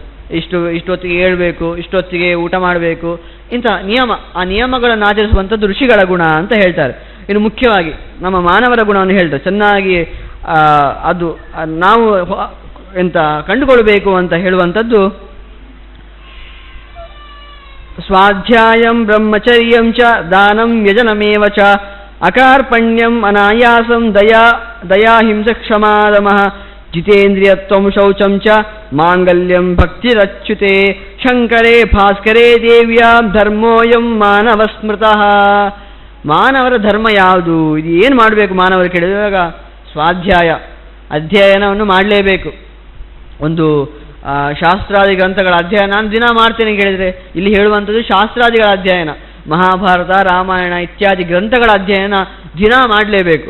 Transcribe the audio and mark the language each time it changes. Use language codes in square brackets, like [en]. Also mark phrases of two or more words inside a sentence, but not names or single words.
[kn] ಇಷ್ಟೊತ್ತಿಗೆ ಏಳಬೇಕು, ಇಷ್ಟೊತ್ತಿಗೆ ಊಟ ಮಾಡಬೇಕು, ಇಂತಹ ನಿಯಮ, ಆ ನಿಯಮಗಳನ್ನು ಆಚರಿಸುವಂಥದ್ದು ಋಷಿಗಳ ಗುಣ ಅಂತ ಹೇಳ್ತಾರೆ. ಇನ್ನು ಮುಖ್ಯವಾಗಿ ನಮ್ಮ ಮಾನವರ ಗುಣವನ್ನು ಹೇಳ್ತಾರೆ ಚೆನ್ನಾಗಿ. ಅದು ನಾವು ಕಂಡುಕೊಳ್ಬೇಕು ಅಂತ ಹೇಳುವಂಥದ್ದು, [sa] ಸ್ವಾಧ್ಯಾಯಂ ಬ್ರಹ್ಮಚರ್ಯಂ ಚ ದಾನಂ ಯಜನಮೇವ ಚ ಅಕಾರ್ಪಣ್ಯಂ ಅನಾಯಾಸಂ ದಯಾ ಹಿಂಸ ಕ್ಷಮಾದಮಃ ಜಿತೇಂದ್ರಿಯತ್ವಂ ಶೌಚಂ ಚ ಮಾಂಗಲ್ಯಂ ಭಕ್ತಿರಚ್ಯುತೆ ಶಂಕರೇ ಭಾಸ್ಕರೇ ದೇವ್ಯಾಂ ಧರ್ಮೋಯಂ ಮಾನವ ಸ್ಮೃತಃ. [kn] ಮಾನವರ ಧರ್ಮ ಯಾವುದು, ಇದು ಏನು ಮಾಡಬೇಕು ಮಾನವರು ಕೇಳಿದಾಗ, ಸ್ವಾಧ್ಯಾಯ, ಅಧ್ಯಯನವನ್ನು ಮಾಡಲೇಬೇಕು. ಒಂದು ಶಾಸ್ತ್ರಾದಿ ಗ್ರಂಥಗಳ ಅಧ್ಯಯನ ನಾನು ದಿನ ಮಾಡ್ತೇನೆ ಕೇಳಿದರೆ, ಇಲ್ಲಿ ಹೇಳುವಂಥದ್ದು ಶಾಸ್ತ್ರಾದಿಗಳ ಅಧ್ಯಯನ, ಮಹಾಭಾರತ ರಾಮಾಯಣ ಇತ್ಯಾದಿ ಗ್ರಂಥಗಳ ಅಧ್ಯಯನ ದಿನ ಮಾಡಲೇಬೇಕು.